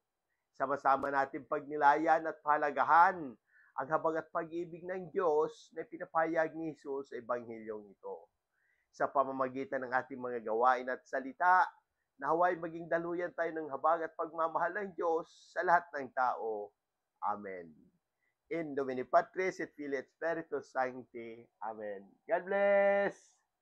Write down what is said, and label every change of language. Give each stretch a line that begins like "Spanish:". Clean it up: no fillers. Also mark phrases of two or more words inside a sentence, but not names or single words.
Filipino: Sama-sama natin pagnilayan at pahalagahan ang habag at pag-ibig ng Diyos na pinapahayag ni Jesus sa ebanghelyong ito. Sa pamamagitan ng ating mga gawain at salita, naway maging daluyan tayo ng habag at pagmamahal ng Diyos sa lahat ng tao. Amen.
Latin: In Domini Patris et Filii et Spiritus Sancti.
English: Amen. God bless!